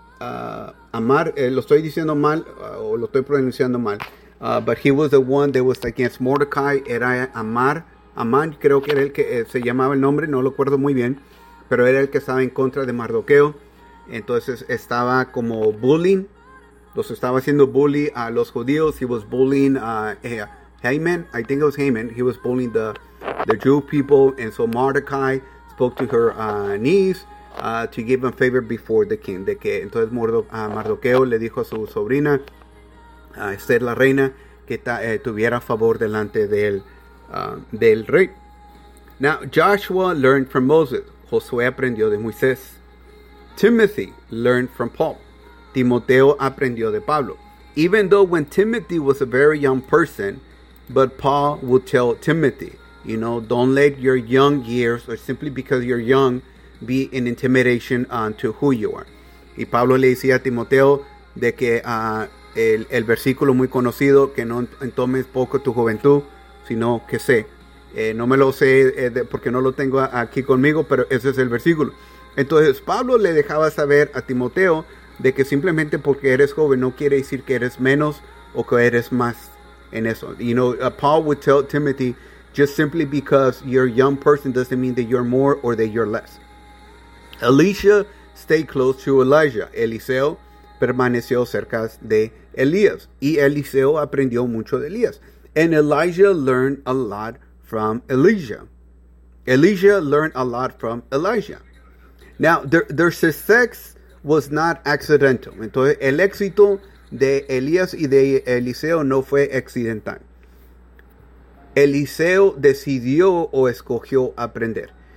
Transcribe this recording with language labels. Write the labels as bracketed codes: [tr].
[es] Lo estoy diciendo mal o lo estoy pronunciando mal. [en] But he was the one that was against Mordecai. [es] Era Amar. Amán, creo que era el que se llamaba el nombre. No lo acuerdo muy bien. Pero era el que estaba en contra de Mardoqueo. Entonces estaba como bullying, los estaba haciendo bully a los judíos. [en] He was bullying Haman, I think it was Haman. He was bullying the Jew people. And so Mordecai spoke to her niece to give him favor before the king. [es] De que entonces Mardoqueo le dijo a su sobrina, a Esther la reina, que tuviera favor delante del rey. [en] Now Joshua learned from Moses. [es] Josué aprendió de Moisés. [en] Timothy learned from Paul. [es] Timoteo aprendió de Pablo. [en] Even though when Timothy was a very young person, but Paul would tell Timothy, you know, don't let your young years, or simply because you're young, be an intimidation to who you are. [es] Y Pablo le decía a Timoteo de que el versículo muy conocido, que no tomes poco tu juventud, sino que sé. No me lo sé porque no lo tengo aquí conmigo, pero ese es el versículo. Entonces, Pablo le dejaba saber a Timoteo de que simplemente porque eres joven no quiere decir que eres menos o que eres más en eso. [en] You know, Paul would tell Timothy, just simply because you're a young person doesn't mean that you're more or that you're less. Elisha stayed close to Elijah. [es] Eliseo permaneció cerca de Elías. Y Eliseo aprendió mucho de Elías. [en] And Elijah learned a lot from Elijah. Elijah learned a lot from Elijah. Now, their success was not accidental. [es] Entonces, el éxito de Elías y de Eliseo no fue accidental. Eliseo decidió o escogió aprender.